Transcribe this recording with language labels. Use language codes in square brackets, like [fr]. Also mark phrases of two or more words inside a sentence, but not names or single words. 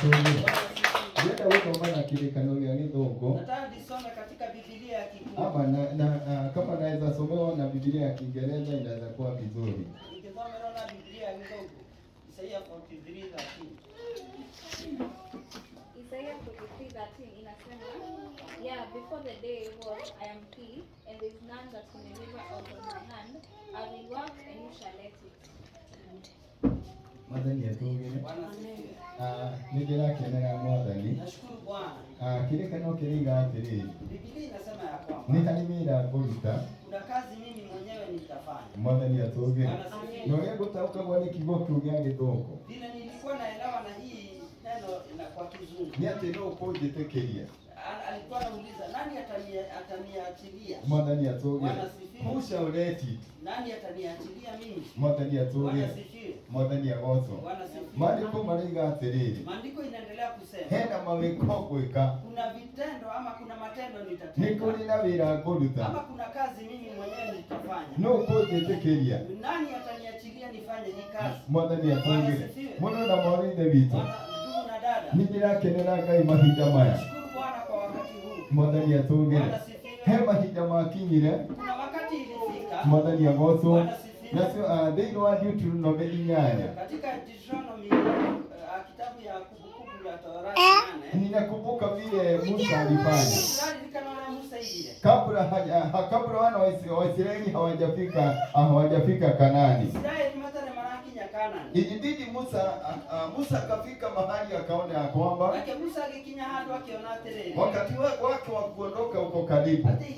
[sw] Ndio wewe maana kile ya Githungu. Nataka nisome katika Biblia ya Kikuu. Ama kama naweza somewa na Biblia ya Kiingereza inaweza kuwa vizuri. Nikisoma na Biblia ya Githungu. Isaia 43:13. Isaiah 43:13 inasema, [en] yeah, before the day was, I am he, and there is none that can deliver out of my hand. I will work and you shall let it. [ki] Mwathani atũgĩre. Nĩndĩrakenera Mwathani. [sw] Nashukuru Bwana. [ki] Kĩrĩkanĩro kĩroiga atĩrĩrĩ. [sw] Biblia inasema ya kwamba [ki] nĩ harĩ wĩra ngũruta. [sw] Kuna kazi mimi mwenyewe nitafanya. [ki] Mwathani atũgĩre. Na ũrĩa ngũtaũkagwo nĩ kiugo kĩu gĩa Gĩthũngũ. [sw] Vile nilikuwa naelewa na hii neno kwa Kizungu. [ki] Nĩ atĩ no ũkũnjĩtĩkĩria. [sw] Alikuwa anauliza nani ataniachilia? [ki] Mwathani atũgĩre. [en] Who shall let it? [sw] Nani ataniachilia mimi? [ki] Mwathani atũgĩre. Mwathani agocwo. Maandĩko maroiga atĩrĩrĩ. [sw] Maandiko inaendelea kusema. [ki] Hena mawĩko gwĩka. [sw] Kuna vitendo ama kuna matendo nitatenda. [ki] Nĩ kũrĩ na wĩra ngũruta. [sw] Ama kuna kazi mimi mwenyewe nitafanya. [ki] No ũkũnjĩtĩkĩria. [sw] Nani ataniachilia nifanye hii kazi? [ki] Mwathani atũgĩre. Mũno na mwarĩ ithe witũ. [sw] Ndugu na dada. [ki] Nĩndĩrakenera Ngai mahinda maya. [sw] Nashukuru Bwana kwa wakati [ki] Mwathani atũgĩre. He mahinda makinyire. [sw] Kuna wakati ilifika. [ki] Mwathani agocwo. Nacio thĩinĩ wa Deuteronomy 8. [sw] Katika Deuteronomy kitabu ya Kumbukumbu la Torati 8. Ninakumbuka vile Musa alifanya. Kabla wana wa Israeli hawajafika Kanaani. Ilibidi Musa akafika mahali akaona ya kwamba wakati wake wa kuondoka uko karibu.